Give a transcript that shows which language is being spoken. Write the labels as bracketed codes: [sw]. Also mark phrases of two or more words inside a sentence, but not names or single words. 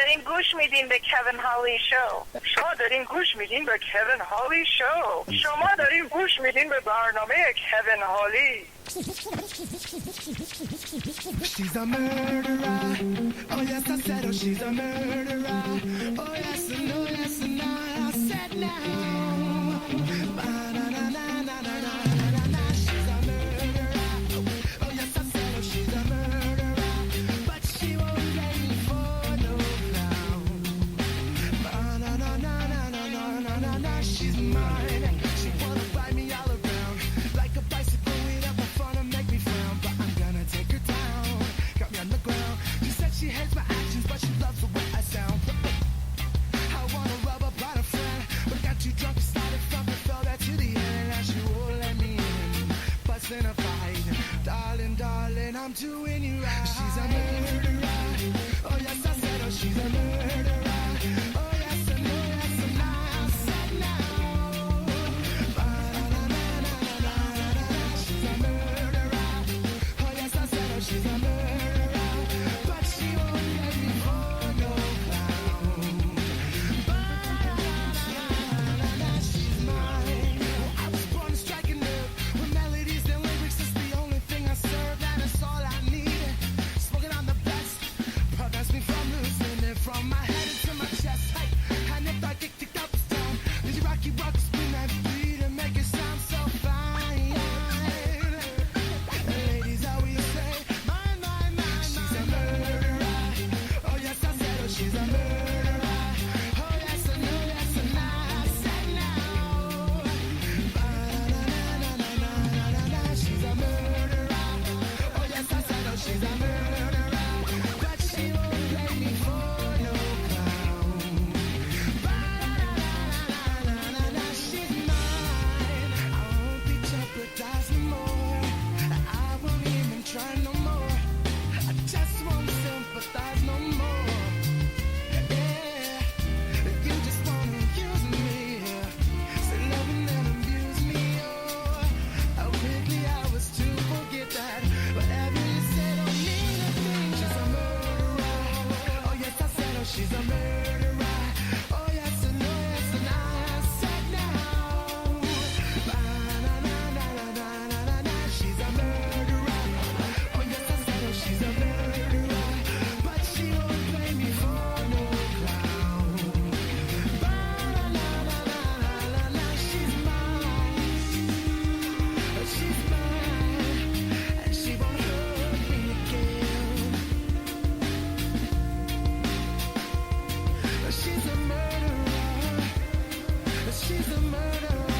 [fa] گوش میدین به کوین هالی شو. شما دارین گوش میدین به کوین هالی شو. شما دارین گوش میدین به برنامه کوین هالی. [en] She's a murderer. Oh yes, I said, oh, she's a murderer. Oh yes, and no, yes, and no, I said now. Ba-na-na-na-na-na-na-na-na. She's a murderer. Oh yes, I said, oh, she's a murderer. But she won't let me for no clown. Ba-na-na-na-na-na-na-na-na. She's mine. She wanna ride me all around like a bicycle without the fun to make me frown. But I'm gonna take her down. Got me on the ground. She said she hates my actions, but she loves the way I sound. I wanna rub up on a friend, but I got too drunk and started thumping, fell back to the end. Now she won't let me in, busting a fight. Darling, darling, I'm doing you right. She's a murderer. Oh yes, I said, oh, she's a murderer. Oh yes, and no, yes, and I said now. Ba-na-na-na-na-na-na-na. She's a murderer. Oh yes, I said, oh, she's a murderer. But she won't let me for no clown. Ba-na-na-na-na-na. She's mine. I was born to strike a nerve with melodies and lyrics. That's the only thing I serve, and it's all I need. Smoking on the best prevents me from losing it from my head into my chest. Hey, and if I get kicked out the stone, did you rocky rock spin that beat and make it sound so fine? Ladies, how will you say, mine, mine, mine, she's a murderer. Oh yes, I said, oh, she's a murderer. Oh yes, and no, yes, and I said now. Ba-na-na-na-na-na-na-na-na. She's a murderer. Oh yes, I said, oh, she's a murderer. But she won't let me for no clown. Ba-na-na-na-na-na-na. She's mine. I won't be jeopardized no more. I won't even try no more. I just won't sympathize no more. Yeah, you just wanna use me. Say loving and abuse me. Oh, how quickly I was to forget that. Whatever you said don't mean a thing. She's a murderer. Oh yes, I said, oh, she's a murderer. Oh yes, and no, yes, and I said now. Ba-na-na-na-na-na-na-na. She's a murderer. Oh yes, I said, oh, she's a murderer. But she won't play me for no clown. Ba-na-na-na-na-na-na. She's mine. She's mine. And she won't hurt me again. She's a murderer. She's a murderer.